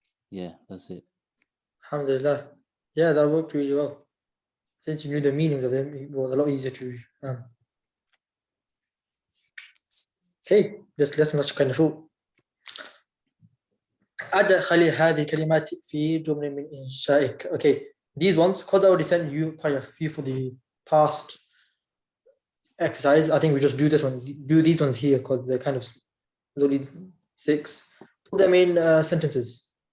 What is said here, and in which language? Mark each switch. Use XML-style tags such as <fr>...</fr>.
<en>Yeah, that's it. Alhamdulillah. Yeah, that worked really well. Since you knew the meanings of them, it was a lot easier to. Okay, this lesson is kind of short.</en> <ar>أدخل هذه الكلمات في جملة من إنشائك.</ar> <en>Okay, these ones, because I already sent you quite a few for the past exercise, I think we just do this one. Do these ones here because they're kind of, there's only 6. Put them in sentences.</en>